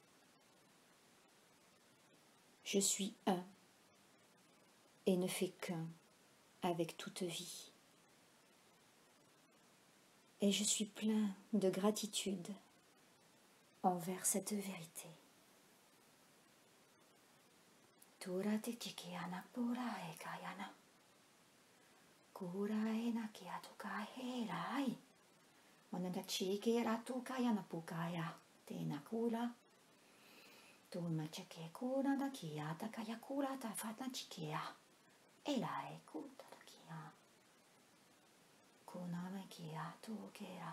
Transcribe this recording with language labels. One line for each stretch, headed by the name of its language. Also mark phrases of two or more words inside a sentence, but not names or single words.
French: Je suis un et ne fais qu'un avec toute vie. Et je suis plein de gratitude envers cette vérité. Tura te tiki ana pura e kayana. Kura e na ki atuka he rai. Mananda chiki ratu kayana pukaya. Te na kura. Tuma cheke kura da kia ta kaya kura ta fatna chikia. E la e kuta da kia. Kuna me kia tu kera.